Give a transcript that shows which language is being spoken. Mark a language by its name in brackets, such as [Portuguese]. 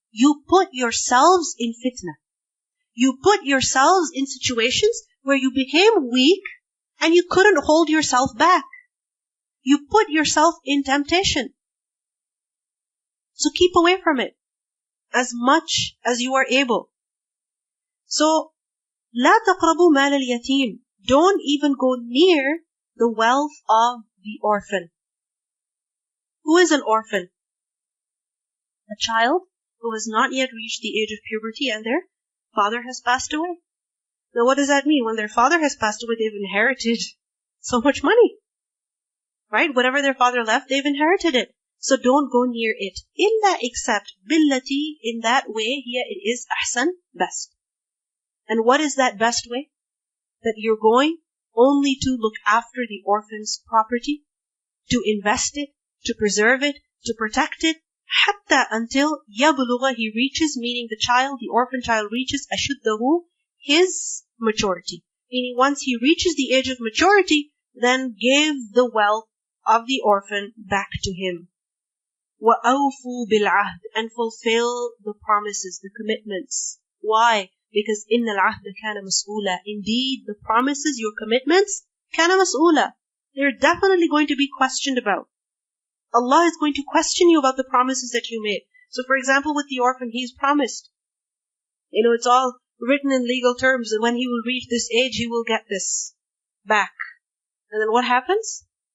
[English] You put yourselves in fitna. You put yourselves in situations where you became weak and you couldn't hold yourself back. You put yourself in temptation. So keep away from it as much as you are able. [Arabic] So, لا تقربوا مال اليتيم. [English] Don't even go near the wealth of the orphan. Who is an orphan? A child who has not yet reached the age of puberty and their father has passed away. Now what does that mean? When their father has passed away, they've inherited so much money. Right? Whatever their father left, they've inherited it. So don't go near it. Illa except billati, in that way, here it is ahsan, best. And what is that best way? That you're going only to look after the orphan's property, to invest it, to preserve it, to protect it, hatta until yablugha, he reaches, meaning the child, the orphan child reaches ashuddahu, his maturity. Meaning once he reaches the age of maturity, then give the wealth of the orphan back to him. [Arabic] وَأَوْفُوا بِالْعَهْدِ, [English] and fulfill the promises, the commitments. Why? [Arabic] Because إِنَّ الْعَهْدَ كَانَ مَسْئُولًا. [English] Indeed, the promises, your commitments, [Arabic] كَانَ مَسْئُولًا. [English] They're definitely going to be questioned about. Allah is going to question you about the promises that you made. So for example, with the orphan, he's promised. It's all written in legal terms that when he will reach this age, he will get this back. And then what happens?